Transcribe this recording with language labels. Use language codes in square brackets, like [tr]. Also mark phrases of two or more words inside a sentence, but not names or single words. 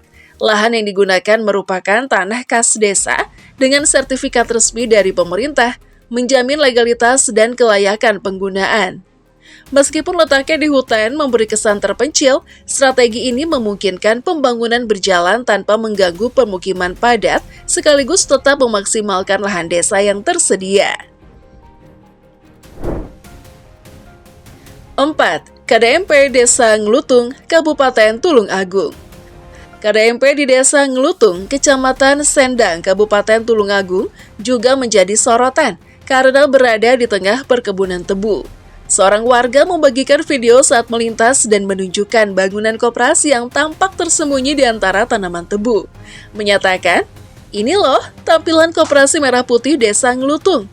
[id] Lahan yang digunakan merupakan tanah kas desa dengan sertifikat resmi dari pemerintah, menjamin legalitas dan kelayakan penggunaan. Meskipun letaknya di hutan memberi kesan terpencil, strategi ini memungkinkan pembangunan berjalan tanpa mengganggu pemukiman padat, sekaligus tetap memaksimalkan lahan desa yang tersedia. 4. KDMP Desa Nglutung, Kabupaten Tulung Agung. KDMP di Desa Nglutung, Kecamatan Sendang, Kabupaten Tulung Agung, juga menjadi sorotan karena berada di tengah perkebunan tebu. Seorang warga membagikan video saat melintas dan menunjukkan bangunan koperasi yang tampak tersembunyi di antara tanaman tebu. Menyatakan, "Ini loh tampilan koperasi merah putih Desa Nglutung.